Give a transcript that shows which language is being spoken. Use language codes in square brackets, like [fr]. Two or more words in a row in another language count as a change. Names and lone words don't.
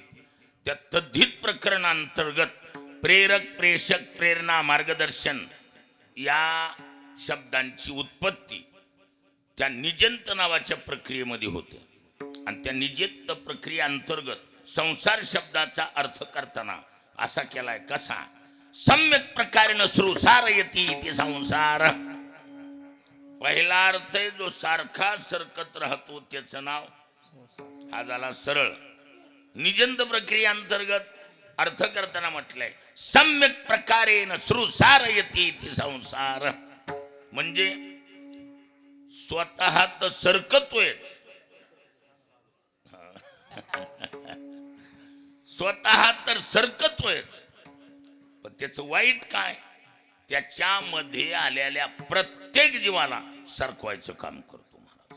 [mr] त्या तद्धित प्रकरणांतर्गत प्रेरक प्रेषक प्रेरणा मार्गदर्शन या शब्दांची उत्पत्ती त्या निजंत नावाच्या प्रक्रियेमध्ये होते. आणि त्या निजंत प्रक्रियेअंतर्गत संसार शब्दाचा अर्थ करताना असा केलाय. कसा? [sa] सम्यक प्रकारेण श्रुसारयती इति संसार. [mr] पहिला अर्थ आहे जो सारखा सरकत राहतो त्याचं नाव. हा झाला सरळ. निजंत प्रक्रियेअंतर्गत अर्थ करताना म्हटलंय [sa] सम्यक प्रकारेण श्रुसारयती इति संसार. [mr] म्हणजे स्वतः तर सरकतोय, स्वतः तर सरकतोय, पण त्याचं वाईट काय? त्याच्यामध्ये आलेल्या प्रत्येक जीवाला सरकवायचं काम करतो महाराज.